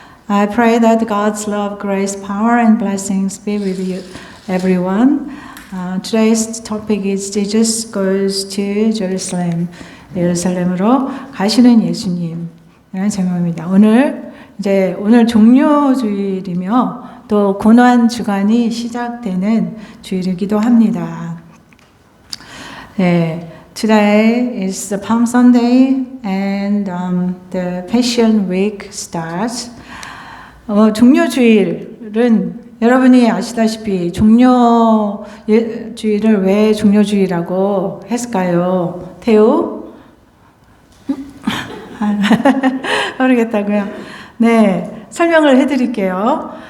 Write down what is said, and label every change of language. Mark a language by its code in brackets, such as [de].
[en] I pray that God's love, grace, power, and blessings be with you, everyone. Today's topic is Jesus goes to Jerusalem. [ko] 예루살렘으로 가시는 예수님. 이라는 제목입니다. 오늘 종료주일이며 또 고난 주간이 시작되는 주일이기도 합니다. 네. [en] Today is the Palm Sunday and the Passion Week starts. [ko] 종료주일은 여러분이 아시다시피 종료주일을 왜 종료주일이라고 했을까요? 태우? 모르겠다고요? 네, 설명을 해드릴게요.